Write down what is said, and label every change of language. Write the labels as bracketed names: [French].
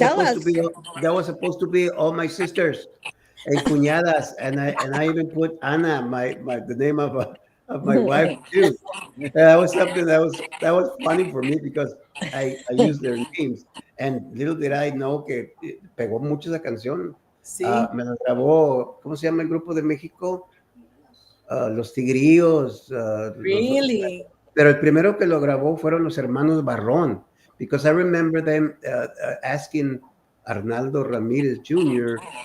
[English] That was supposed to be all my sisters and cuñadas, and I even put Ana, the name of of my wife too. That was something that was funny for me because I used their names. [Spanish] And little did I know que pegó mucho esa canción. Sí. Me la grabó, ¿cómo se llama el grupo de México? Los Tigrillos. [English] Really? [Spanish] Pero el primero que lo grabó fueron los hermanos Barrón. [English] Because I remember them asking Arnaldo Ramírez Jr.